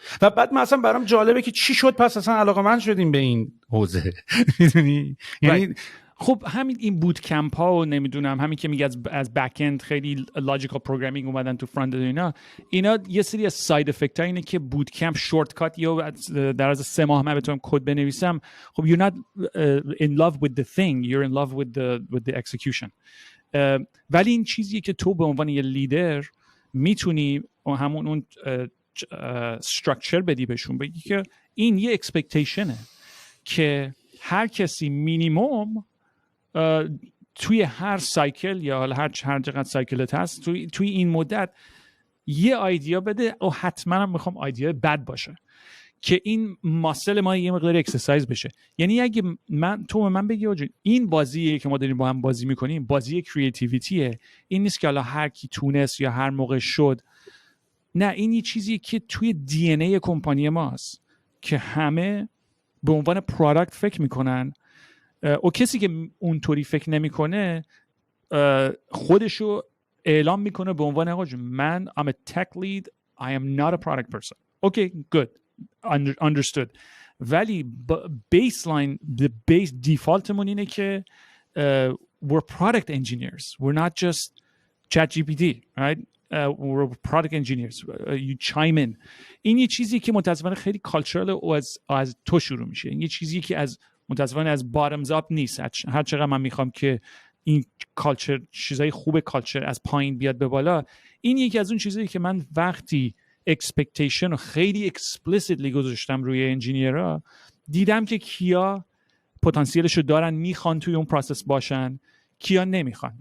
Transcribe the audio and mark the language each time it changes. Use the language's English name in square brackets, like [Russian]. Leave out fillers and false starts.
[Persian] و بعد مثلا برام جالبه که چی شد پس اصلا علاقه‌مند شدیم به این حوزه. میدونی یعنی خب همین این بوت کمپ ها و نمیدونم همین که میگه از بک اند خیلی لاجیکال پروگرامینگ اومدن تو فرانت اند، اینا یه سری از ساید افکت ها اینه که بوت کمپ شورت کات یا در از 3 ماه من بتونم کد بنویسم. [English] خب you're not in love with the thing, you're in love with the execution. [Persian] ولی این چیزیه که تو به عنوان یه لیدر میتونی همون اون استراکچر بدی بهشون، بگی که این یه اکسپکتیشنه که هر کسی مینیمم توی هر سایکل یا حالا هر چقدر سایکلت هست توی این مدت یه آیدیا بده و حتما هم میخوام آیدیا بد باشه که این ماسل ما یه مقدار اکسرسایز بشه. یعنی اگه تو من بگی این بازیه که ما داریم با هم بازی میکنیم بازی کریتیویتیه، این نیست که حالا هر کی تونست یا هر موقع شد، نه این یه چیزیه که توی دی ان ای کمپانی ماست که همه به عنوان پروداکت فکر میکنن و کسی که اونطوری فکر نمیکنه خودشو اعلام میکنه به عنوان آقا من [English] I'm a tech lead, I am not a product person. Okay, good. Understood. [Persian] ولی [English] baseline, the base default [Persian] مون اینه که [English] we're product engineers. We're not just ChatGPT, right? We're product engineers. You chime in. [Persian] این یه چیزی که متاسفانه خیلی کالچرال و از تو شروع میشه. این یه چیزی که متاسفانه از [English] bottoms up [Persian] نیست. هر چقدر من میخوام که این کالچر چیزای خوب کالچر از پایین بیاد به بالا، این یکی از اون چیزایی که من وقتی اکسپکتیشن رو خیلی اکسپلیسیتلی گذاشتم روی انجینیرها، دیدم که کیا پتانسیلشو دارن میخوان توی اون پروسس باشن، کیا نمیخوان.